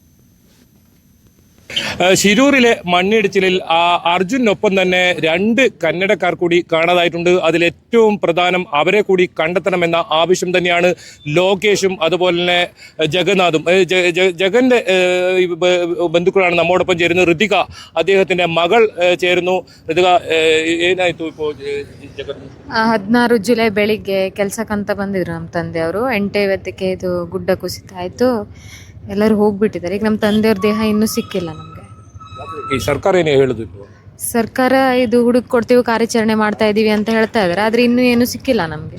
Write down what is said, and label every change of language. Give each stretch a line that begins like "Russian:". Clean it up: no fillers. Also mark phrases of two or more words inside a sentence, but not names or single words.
Malayalam: ഷിരൂരിലെ മണ്ണിടിച്ചിലിൽ അർജുനൊപ്പം തന്നെ 2 കന്നഡക്കാർ കൂടി കാണാതായിട്ടുണ്ട്. അതിലേറ്റവും പ്രധാനം അവരെ കൂടി കണ്ടെത്തണമെന്ന ആവശ്യം തന്നെയാണ് ലോകേഷും അതുപോലെ തന്നെ ജഗന്നാഥും. ജഗന്റെ ബന്ധുക്കളാണ് നമ്മോടൊപ്പം ചേരുന്നത്. ഋതിക അദ്ദേഹത്തിന്റെ മകൾ ചേരുന്നു. ഋതിക,
Kannada: ಏನಾಯ್ತು ഇപ്പോൾ? 16 ಜುಲೈ ಬೆಳಿಗ್ಗೆ ಕೆಲಸಕ್ಕಂತ ಬಂದಿದ್ರು ನಮ್ಮ ತಂದೆಯವರು. 8:50ಕ್ಕೆ ಇದು ಗುಡ್ಡ ಕುಸಿತ ಆಯ್ತು, ಎಲ್ಲರೂ ಹೋಗ್ಬಿಟ್ಟಿದ್ದಾರೆ. ಈಗ ನಮ್ಮ ತಂದೆಯವ್ರ ದೇಹ ಇನ್ನೂ ಸಿಕ್ಕಿಲ್ಲ ನಮಗೆ. ಈ ಸರ್ಕಾರ ಏನು ಹೇಳುದು? ಸರ್ಕಾರ ಇದು ಹುಡುಕ್ ಕೊಡ್ತೀವಿ, ಕಾರ್ಯಾಚರಣೆ ಮಾಡ್ತಾ ಇದೀವಿ ಅಂತ ಹೇಳ್ತಾ ಇದ್ದಾರೆ, ಆದ್ರೆ ಇನ್ನೂ ಏನು ಸಿಕ್ಕಿಲ್ಲ ನಮಗೆ.